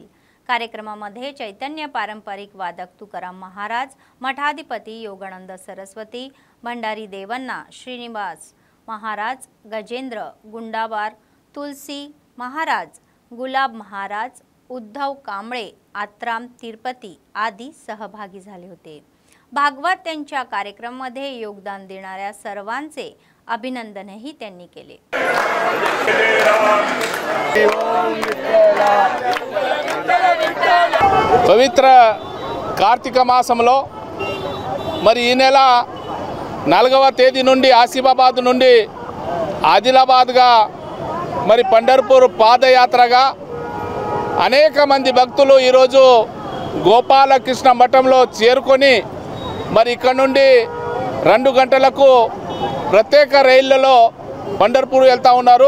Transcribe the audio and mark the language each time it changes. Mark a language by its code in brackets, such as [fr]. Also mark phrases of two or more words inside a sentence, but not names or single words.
[mr] कार्यक्रमामध्ये चैतन्य पारंपरिक वादक तुकाराम महाराज, मठाधिपती योगानंद सरस्वती, भंडारी देवन्ना, श्रीनिवास महाराज, गजेंद्र गुंडाबार, तुलसी महाराज, गुलाब महाराज, उद्धव कांबळे, आत्राम तिरुपती आदी सहभागी झाले होते। भागवत त्यांच्या कार्यक्रमामध्ये योगदान देणाऱ्या सर्वांचे अभिनंदनही त्यांनी केले। [te] పవిత్ర కార్తీక మాసంలో మరి ఈ నెల 4వ తేదీ నుండి ఆసిఫాబాద్ నుండి ఆదిలాబాద్గా మరి పండర్పూర్ పాదయాత్రగా అనేక మంది భక్తులు ఈరోజు గోపాలకృష్ణ మఠంలో చేరుకొని మరి ఇక్కడ నుండి 2 గంటలకు ప్రత్యేక రైళ్లలో పండర్పూర్ వెళ్తూ ఉన్నారు।